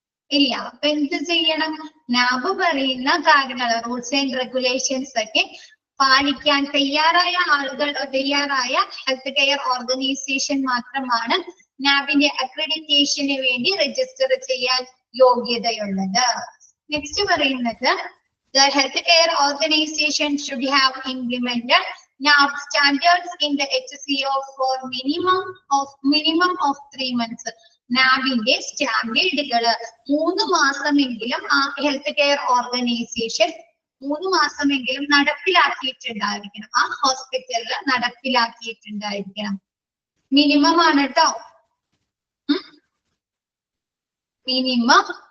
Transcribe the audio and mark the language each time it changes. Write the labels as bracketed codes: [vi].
[ml] ഇല്ല. അപ്പൊ എന്ത് ചെയ്യണം? നാബ് പറയുന്ന കാര്യങ്ങൾ, റൂൾസ് ആൻഡ് റെഗുലേഷൻസ് ഒക്കെ പാലിക്കാൻ തയ്യാറായ ആളുകൾ, തയ്യാറായ ഹെൽത്ത് കെയർ ഓർഗനൈസേഷൻ മാത്രമാണ് നാബിന്റെ അക്രഡിറ്റേഷന് വേണ്ടി രജിസ്റ്റർ ചെയ്യാൻ യോഗ്യതയുള്ളത്. നെക്സ്റ്റ് പറയുന്നത് [en] the health care organization should have implemented NAB standards in the HCO for minimum of 3 months. [ml] നാബിന്റെ സ്റ്റാൻഡേർഡുകൾ 3 മാസമെങ്കിലും ആ ഹെൽത്ത് കെയർ ഓർഗനൈസേഷൻ 3 മാസമെങ്കിലും നടപ്പിലാക്കിയിട്ടുണ്ടായിരിക്കണം, ആ ഹോസ്പിറ്റലിൽ നടപ്പിലാക്കിയിട്ടുണ്ടായിരിക്കണം. മിനിമം ആണ് കേട്ടോ, മിനിമം.